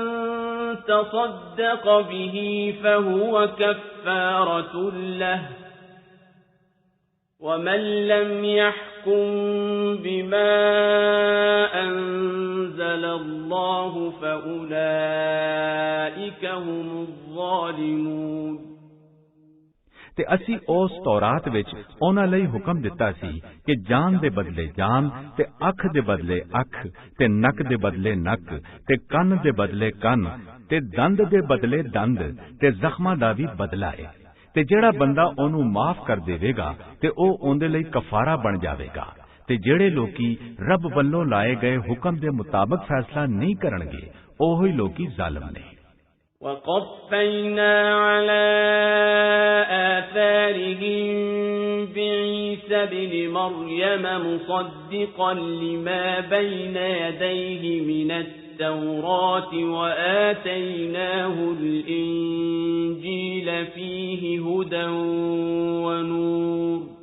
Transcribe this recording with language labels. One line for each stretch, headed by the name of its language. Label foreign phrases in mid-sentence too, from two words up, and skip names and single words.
Arabic: تصدق به فهو كفارة له ومن لم يحكم بما أنزل الله فأولئك هم الظالمون
Punjabi: ਤੇ ਅਸੀਂ ਉਸ ਤੌਰਾਤ ਵਿੱਚ ਉਹਨਾਂ ਲਈ ਹੁਕਮ ਦਿੱਤਾ ਸੀ ਕਿ ਜਾਨ ਦੇ ਬਦਲੇ ਜਾਨ ਤੇ ਅੱਖ ਦੇ ਬਦਲੇ ਅੱਖ ਤੇ ਨੱਕ ਦੇ ਬਦਲੇ ਨੱਕ ਤੇ ਕੰਨ ਦੇ ਬਦਲੇ ਕੰਨ ਤੇ ਦੰਦ ਦੇ ਬਦਲੇ ਦੰਦ ਤੇ ਜ਼ਖਮਾਂ ਦਾ ਵੀ ਬਦਲਾ ਹੈ ਤੇ ਜਿਹੜਾ ਬੰਦਾ ਉਹਨੂੰ ਮਾਫ ਕਰ ਦੇਵੇਗਾ ਤੇ ਉਹ ਉਹਦੇ ਲਈ ਕਫਾਰਾ ਬਣ ਜਾਵੇਗਾ ਤੇ ਜਿਹੜੇ ਲੋਕੀ ਰੱਬ ਵੱਲੋਂ ਲਾਏ ਗਏ ਹੁਕਮ ਦੇ ਮੁਤਾਬਕ ਫੈਸਲਾ ਨਹੀਂ ਕਰਨਗੇ ਉਹ ਹੀ ਲੋਕੀ ਜ਼ਾਲਮ ਨੇ
Arabic: وَقَفَّيْنَا عَلَى آثَارِهِمْ بِعِيسَى ابْنِ مَرْيَمَ مُصَدِّقًا لِمَا بَيْنَ يَدَيْهِ مِنَ التَّوْرَاةِ وَآتَيْنَاهُ الْإِنْجِيلَ فِيهِ هُدًى وَنُورٌ